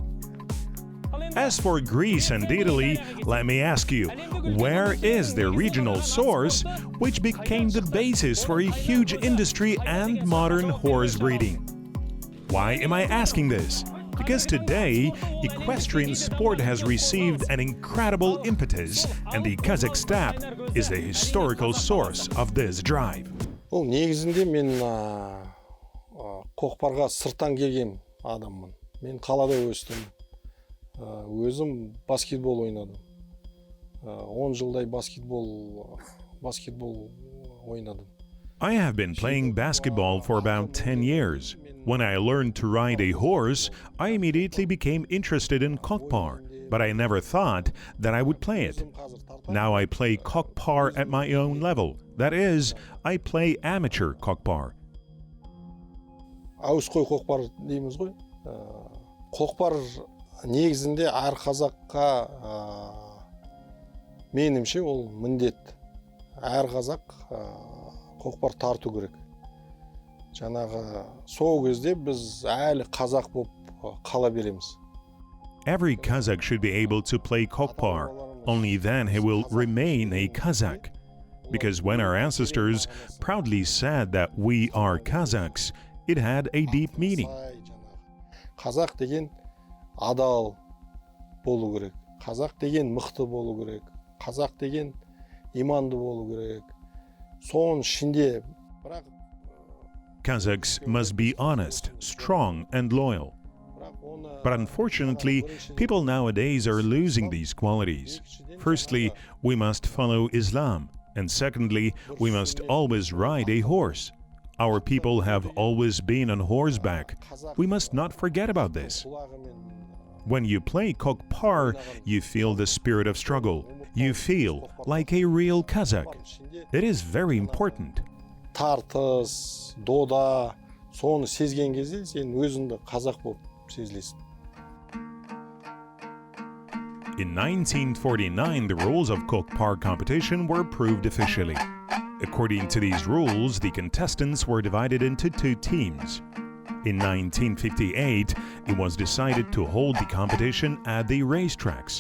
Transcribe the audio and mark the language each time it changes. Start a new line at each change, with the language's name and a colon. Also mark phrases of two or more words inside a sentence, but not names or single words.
English: As for Greece and Italy, let me ask you, where is their regional source, which became the basis for a huge industry and modern horse breeding? Why am I asking this? Because today, equestrian sport has received an incredible impetus, and the Qazaq steppe is the historical source of this drive.
Kazakh: Ол негізінде мен Kokparға сырттан келген адаммын. Мен қалада өстім. Өзім баскетбол ойнадым. 10 жылдай баскетбол ойнадым.
English: I have been playing basketball for about 10 years. When I learned to ride a horse, I immediately became interested in Kokpar, but I never thought that I would play it. Now I play Kokpar at my own level. That is, I play amateur Kokpar.
Kazakh: Ауызқой Kokpar дейміз ғой. Kokpar негізінде әр қазаққа менімше ол міндет. Әр қазақ Kokpar тарту керек. Жаңағы сол кезде біз әлі қазақ болып қала береміз.
English: Every Qazaq should be able to play Kokpar. Only then he will remain a Qazaq. Because when our ancestors proudly said that we are Kazakhs, it had a deep meaning.
Kazakh: Қазақ деген адал болу керек. Қазақ деген мықты болу керек. Қазақ деген иманды болу керек. Соның ішінде бірақ
English: Kazakhs must be honest, strong, and loyal. But unfortunately, people nowadays are losing these qualities. Firstly, we must follow Islam, and secondly, we must always ride a horse. Our people have always been on horseback. We must not forget about this. When you play Kokpar, you feel the spirit of struggle. You feel like a real Qazaq. It is very important.
Kazakh: Тартыс, дода, соны сезген кезде сен өзіңді қазақ болып сезілесің.
English: In 1949, the rules of Kokpar competition were approved officially. According to these rules, the contestants were divided into 2 teams. In 1958, it was decided to hold the competition at the racetracks.